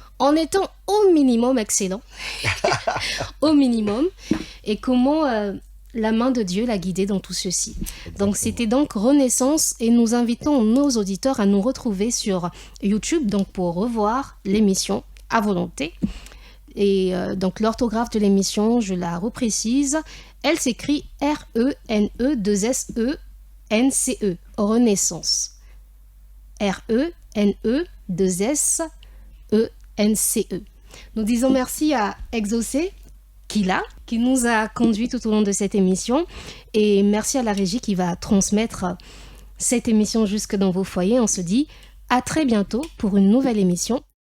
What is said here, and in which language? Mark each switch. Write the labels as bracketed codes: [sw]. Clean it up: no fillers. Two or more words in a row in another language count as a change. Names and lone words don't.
[fr] En étant au minimum excellent, au minimum, et comment la main de Dieu l'a guidé dans tout ceci. Exactement. Donc c'était donc Renaissance et nous invitons nos auditeurs à nous retrouver sur YouTube donc pour revoir l'émission à volonté. Et donc l'orthographe de l'émission, je la reprécise, elle s'écrit R-E-N-E-2-S-E-N-C-E, Renaissance. R-E-N-E-2-S-E-N-C-E. Nous disons merci à Exaucé, qui nous a conduit tout au long de cette émission. Et merci à la régie qui va transmettre cette émission jusque dans vos foyers. On se dit à très bientôt pour une nouvelle émission